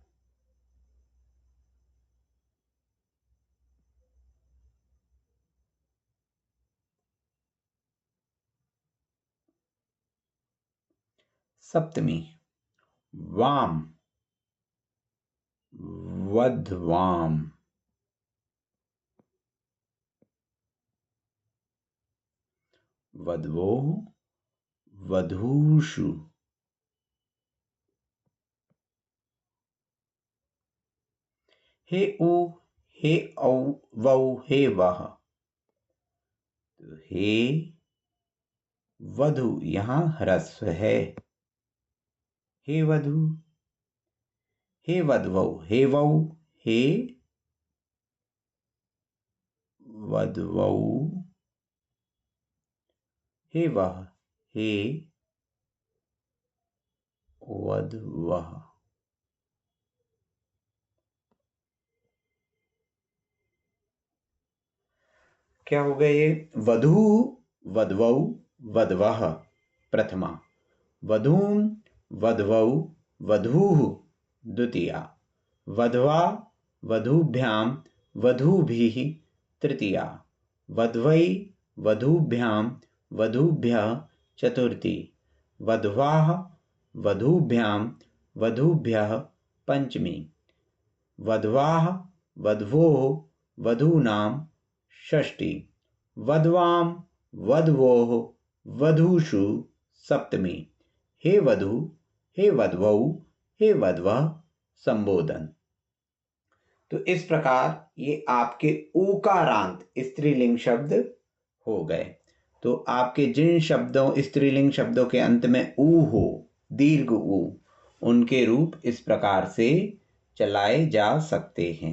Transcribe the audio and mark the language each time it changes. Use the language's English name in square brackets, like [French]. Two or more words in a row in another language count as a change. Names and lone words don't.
[Sanskrit] सप्तमी, वाम वध्वाम। वध्वोः वधूषु। हे ऊ हे औ वौ हे वह, तो हे वधु, [Hindi] यहां ह्रस्व है। [Sanskrit] हे वधु, हे वधवौ, हे वौ हे वधवौ, हे वह हे वधवः। [Hindi] क्या हो गया ये? [Sanskrit] वधू वधवौ वधवः प्रथमा, वधूम वधवौ वधूः द्वितीया, वधवा वधूभ्याम वधूभिः तृतीया, वध्वै वधूभ्याम वधूभ्यः चतुर्थी, वध्वाः वधूभ्याम वधूभ्यः पंचमी, वध्वाः वध्वोः वधूनाम षष्ठी, वध्वाम वध्वोः वधूषु सप्तमी। हे वधू हे वध्वौ हे वध्वः संबोधन। [Hindi] तो इस प्रकार ये आपके ऊकारांत स्त्रीलिंग शब्द हो गए। तो आपके जिन शब्दों स्त्रीलिंग शब्दों के अंत में ऊ हो, दीर्घ ऊ, उनके रूप इस प्रकार से चलाए जा सकते हैं।